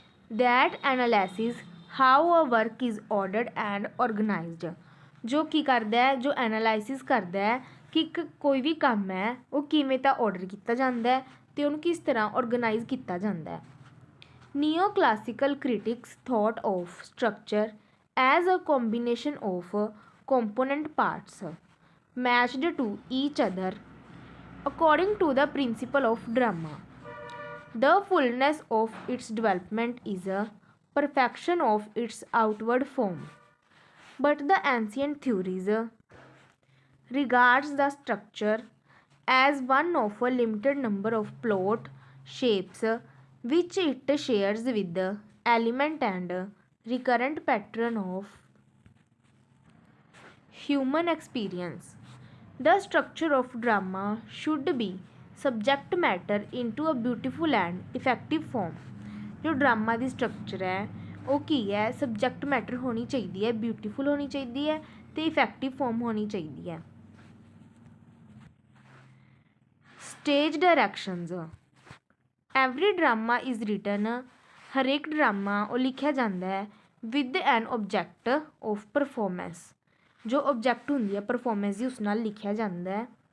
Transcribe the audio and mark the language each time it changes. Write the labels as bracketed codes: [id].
[en] that analysis how a work is ordered and organised, [pa] ਜੋ ਕੀ ਕਰਦਾ ਹੈ, ਜੋ ਐਨਾਲਾਈਸਿਸ ਕਰਦਾ ਹੈ ਕਿ ਕੋਈ ਵੀ ਕੰਮ ਹੈ ਉਹ ਕਿਵੇਂ ਤਾਂ ਆਰਡਰ ਕੀਤਾ ਜਾਂਦਾ ਹੈ ਅਤੇ ਉਹਨੂੰ ਕਿਸ ਤਰ੍ਹਾਂ ਔਰਗਨਾਈਜ਼ ਕੀਤਾ ਜਾਂਦਾ ਹੈ। [en] Neoclassical critics thought of structure as a combination of component parts matched to each other according to the principle of drama. The fullness of its development is a perfection of its outward form. But the ancient theories regards the structure as one of a limited number of plot shapes which it shares with the element and recurrent pattern of human experience. The structure of drama should be subject matter into a beautiful and effective form. [pa] ਜੋ drama ਦੀ structure ਹੈ ਉਹ ਕੀ ਹੈ, subject matter ਹੋਣੀ ਚਾਹੀਦੀ ਹੈ, beautiful ਹੋਣੀ ਚਾਹੀਦੀ ਹੈ ਅਤੇ ਇਫੈਕਟਿਵ ਫੋਰਮ ਹੋਣੀ ਚਾਹੀਦੀ ਹੈ। [en] stage directions, every drama is written, [pa] ਹਰੇਕ ਡਰਾਮਾ ਉਹ ਲਿਖਿਆ ਜਾਂਦਾ ਹੈ [en] with an object of performance, [pa] ਜੋ ਓਬਜੈਕਟ ਹੁੰਦੀ ਹੈ ਪਰਫੋਰਮੈਂਸ ਦੀ ਉਸ ਨਾਲ ਲਿਖਿਆ ਜਾਂਦਾ ਹੈ।